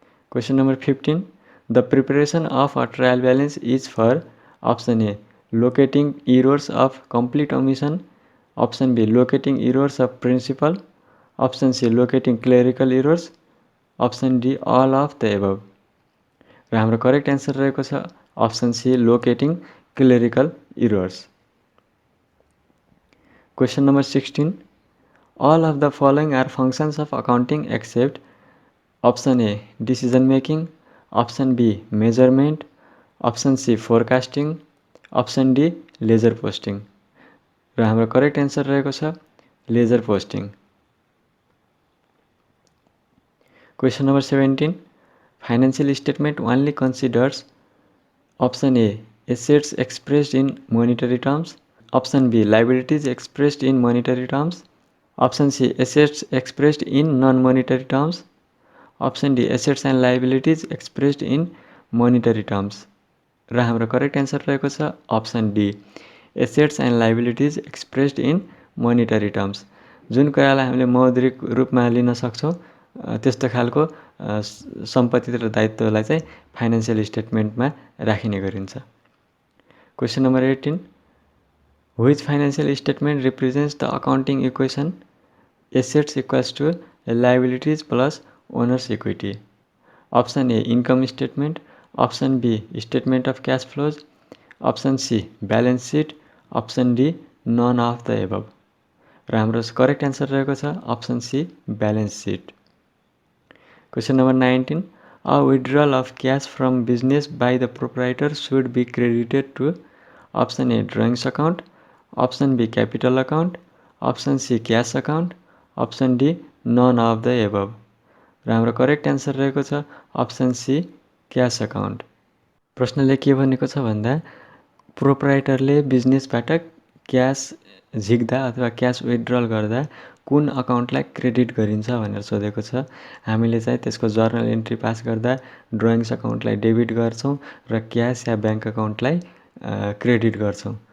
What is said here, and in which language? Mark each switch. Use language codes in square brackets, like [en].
[en] Question number 15. The preparation of a trial balance is for option A locating errors of complete omission, option B locating errors of principal, option C locating clerical errors, option D all of the above. [ne] र हाम्रो correct answer रहेको छ option C locating clerical errors. [en] Question number 16. All of the following are functions of accounting except option A decision making, option B measurement, option C forecasting, option D ledger posting. [ne] र हाम्रो correct answer रहेको छ laser posting. [en] Question number 17. Financial statement only considers option A assets expressed in monetary terms, option B liabilities expressed in monetary terms, option C assets expressed in non-monetary terms, option D assets and liabilities expressed in monetary terms. [ne] र हाम्रो correct answer रहेको छ option D assets and liabilities expressed in monetary terms. जुन कुरालाई हामीले मौद्रिक रूपमा लिन सक्छौँ त्यस्तो खालको सम्पत्ति र दायित्वलाई चाहिँ फाइनेन्सियल स्टेटमेन्टमा राखिने गरिन्छ। Question number 18. [en] Which financial statement represents the accounting equation assets equals to liabilities plus owner's equity? Option A income statement, option B statement of cash flows, option C balance sheet, option D none of the above. [ne] र हाम्रो correct answer रहेको छ option C balance seat. Question number 19. [en] A withdrawal of cash from business by the proprietor should be credited to option A drawings account, option B capital account, option C cash account, option D none of the above. [ne] र हाम्रो correct answer रहेको छ option C cash account. प्रश्नले के भनेको छ भन्दा प्रोप्राइटरले बिजनेसबाट cash झिक्दा अथवा cash withdrawal गर्दा कुन अकाउन्टलाई क्रेडिट गरिन्छ भनेर सोधेको छ। हामीले चाहिँ त्यसको जर्नल एन्ट्री पास गर्दा ड्रइङ्स अकाउन्टलाई डेबिट गर्छौँ र क्यास या ब्याङ्क अकाउन्टलाई क्रेडिट गर्छौँ।